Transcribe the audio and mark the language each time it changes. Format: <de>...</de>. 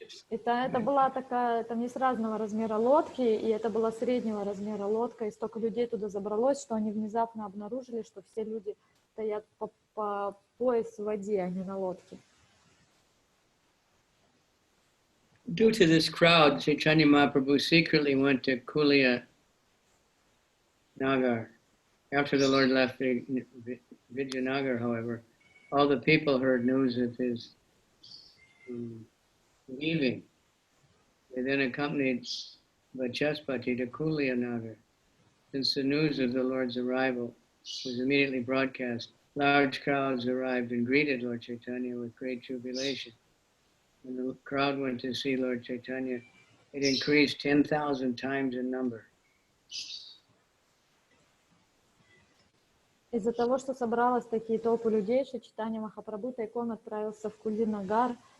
<ru>Это была такая, там есть разного размера лодки, и это была среднего размера лодка, и столько людей туда забралось, что они внезапно обнаружили, что все люди стоят по пояс в воде, а не на лодке.</ru> <en>Due to this crowd, Chaitanya Mahaprabhu secretly went to Kulia Nagar. After the Lord left Vijayanagar, however, all the people heard news of his leaving. They then accompanied Vachaspati to Kulia Nagar. Since the news of the Lord's arrival was immediately broadcast, large crowds arrived and greeted Lord Chaitanya with great jubilation. When the crowd went to see Lord Chaitanya, it increased 10,000 times in number.</en> <ru>Из-за того, что собралось такие толпы людей, что Чайтанья Махапрабху тайком отправился в Кулия-нагар.</ru>